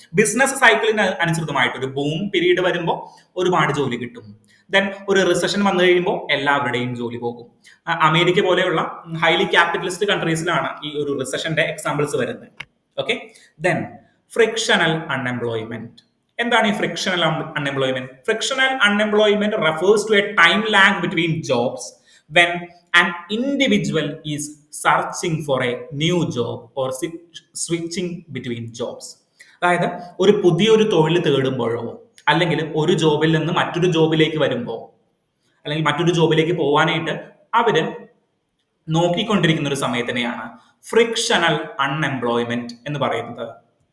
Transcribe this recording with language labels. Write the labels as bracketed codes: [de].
[ml] Business സൈക്കിളിന് അനുസൃതമായിട്ട് ഒരു ബൂം പീരീഡ് വരുമ്പോൾ ഒരുപാട് ജോലി കിട്ടും. ദെൻ ഒരു റിസഷൻ വന്നു കഴിയുമ്പോൾ എല്ലാവരുടെയും ജോലി പോകും. അമേരിക്ക പോലെയുള്ള ഹൈലി ക്യാപിറ്റലിസ്റ്റ് കൺട്രീസിലാണ് ഈ ഒരു റിസഷന്റെ എക്സാമ്പിൾസ് വരുന്നത്. Okay, then frictional unemployment. എന്താണ് ഈ frictional unemployment? [en] Frictional unemployment refers to a time lag between jobs when an individual is searching for a new job or switching between jobs. [ml] അതായത് ഒരു പുതിയൊരു തൊഴിൽ തേടുമ്പോഴോ അല്ലെങ്കിൽ ഒരു ജോബിൽ നിന്ന് മറ്റൊരു ജോബിലേക്ക് വരുമ്പോൾ അല്ലെങ്കിൽ മറ്റൊരു ജോബിലേക്ക് പോകാനായിട്ട് അവര് നോക്കിക്കൊണ്ടിരിക്കുന്ന ഒരു സമയത്തിനെയാണ് ഫ്രിക്ഷണൽ അൺഎംപ്ലോയ്മെന്റ് എന്ന് പറയുന്നത്.